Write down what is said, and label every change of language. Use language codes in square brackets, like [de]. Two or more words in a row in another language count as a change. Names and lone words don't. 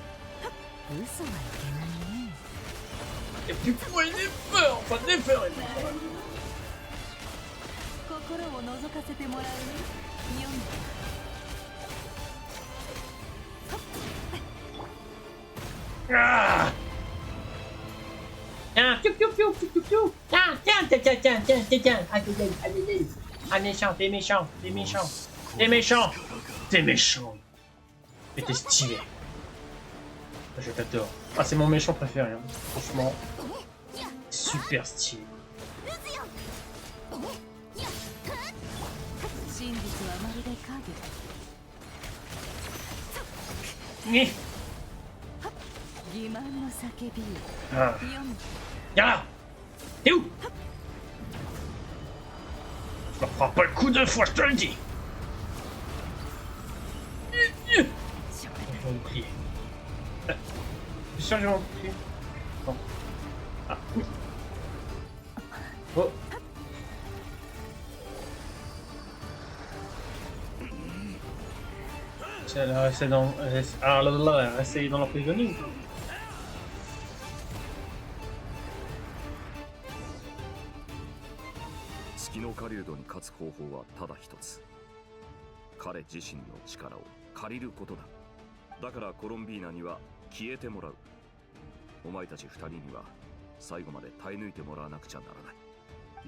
[fr] Et puis pourquoi il est peur, enfin des peurs il est peur. [ja] 心を覗かせてもらうよ。読む。 Ah! [fr] Tiens, piou piou piou piou piou piou. Tiens, tiens, tiens, tiens, tiens, tiens, tiens, tiens. Allez, allez, allez, allez. Ah, méchant, t'es méchant, t'es méchant. T'es méchant. T'es méchant. Mais t'es stylé. Je t'adore. Ah, c'est mon méchant préféré, hein. Franchement. Super stylé. [ja] 真実はまるで影。 Ni. 欺瞞の叫び。 Ah. 読む。 [fr] Viens là. T'es où? Je ne ferai pas le coup deux fois, je te le dis. Je vais oublier. Je suis sûr que je vais oublier. Bon. Ah. Oh. Elle est restée dans... Ah là là, elle est restée dans l'emprisonnement. [ja] 月の狩人に勝つ方法はただ一つ。彼自身の力を借りることだ。だからコロンビーナには消えてもらう。お前たち二人には最後まで耐え抜いてもらわなくちゃならない。